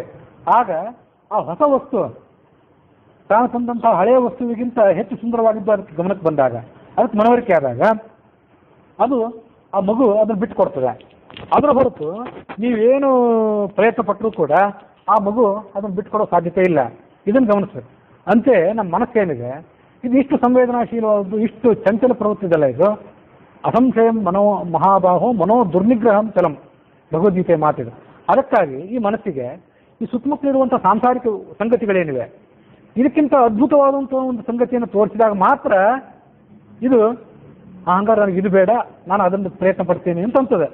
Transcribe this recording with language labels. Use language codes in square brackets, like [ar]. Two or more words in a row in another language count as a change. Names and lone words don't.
[kn] ಆಗ ಆ ಹೊಸ ವಸ್ತು ತಾನು ತಂದಂಥ ಹಳೆಯ ವಸ್ತುವಿಗಿಂತ ಹೆಚ್ಚು ಸುಂದರವಾಗಿದ್ದು ಅದಕ್ಕೆ ಗಮನಕ್ಕೆ ಬಂದಾಗ, ಅದಕ್ಕೆ ಮನವರಿಕೆ ಆದಾಗ ಅದು ಆ ಮಗು ಅದನ್ನು ಬಿಟ್ಟು ಕೊಡ್ತದೆ. ಅದರ ಹೊರತು ನೀವೇನು ಪ್ರಯತ್ನ ಪಟ್ಟರೂ ಕೂಡ ಆ ಮಗು ಅದನ್ನು ಬಿಟ್ಟುಕೊಡೋ ಸಾಧ್ಯತೆ ಇಲ್ಲ. ಇದನ್ನು ಗಮನಿಸ್ಬೇಕು. ಅಂತೆ ನಮ್ಮ ಮನಸ್ಸೇನಿದೆ ಇದು ಇಷ್ಟು ಸಂವೇದನಾಶೀಲವಾದದ್ದು, ಇಷ್ಟು ಚಂಚಲ ಪ್ರವೃತ್ತಿದಲ್ಲ ಇದು. [sa] ಅಸಂಶಯಂ ಮನೋ ಮಹಾಬಾಹೋ ಮನೋ ದುರ್ನಿಗ್ರಹಂ ಚಲಂ, [kn] ಭಗವದ್ಗೀತೆ ಮಾತಿದೆ. ಅದಕ್ಕಾಗಿ ಈ ಮನಸ್ಸಿಗೆ ಈ ಸುತ್ತಮುತ್ತಲಿರುವಂಥ ಸಾಂಸಾರಿಕ ಸಂಗತಿಗಳೇನಿವೆ ಇದಕ್ಕಿಂತ ಅದ್ಭುತವಾದಂಥ ಒಂದು ಸಂಗತಿಯನ್ನು ತೋರಿಸಿದಾಗ ಮಾತ್ರ ಇದು ಹಂಗಾರೆ ನನಗೆ ಇದು ಬೇಡ, ನಾನು ಅದನ್ನು ಪ್ರಯತ್ನ ಪಡ್ತೀನಿ ಅಂತ ಅಂತದೆ.